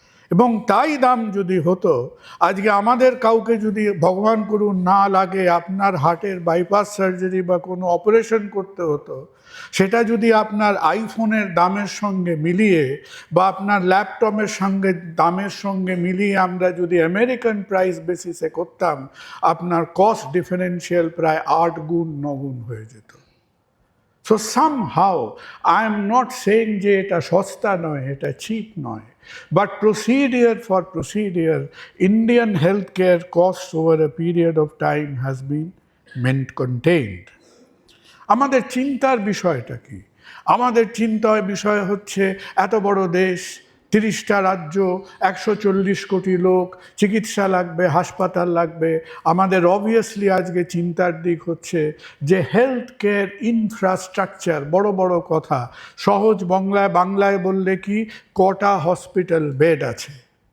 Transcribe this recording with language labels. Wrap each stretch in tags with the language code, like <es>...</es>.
<bn>এবং তাই দাম যদি হতো, আজকে আমাদের কাউকে যদি ভগবান করুন না লাগে আপনার হার্টের বাইপাস সার্জারি বা কোনো অপারেশন করতে হতো, সেটা যদি আপনার আইফোনের দামের সঙ্গে মিলিয়ে বা আপনার ল্যাপটপের সঙ্গে দামের সঙ্গে মিলিয়ে আমরা যদি আমেরিকান প্রাইস বেসিসে করতাম, আপনার কস্ট ডিফারেন্সিয়াল প্রায় ৮ গুণ ৯ গুণ হয়ে যেত।</bn> <en>so somehow I am not saying</en> <bn>যে এটা সস্তা নয়, এটা চিপ নয়,</bn> <en>but procedure for procedure, Indian healthcare costs over a period of time has been contained.</en> <bn>আমাদের চিন্তার বিষয়টা কি? আমাদের চিন্তার বিষয় হচ্ছে এত বড় দেশ, ৩০টা রাজ্য, ১৪০ কোটি লোক, চিকিৎসা লাগবে, হাসপাতাল লাগবে। আমাদের অবভিয়াসলি আজকে চিন্তার দিক হচ্ছে যে হেলথ কেয়ার ইনফ্রাস্ট্রাকচার, বড় বড় কথা, সহজ বাংলায় বললে কি, কটা হসপিটাল বেড আছে।</bn>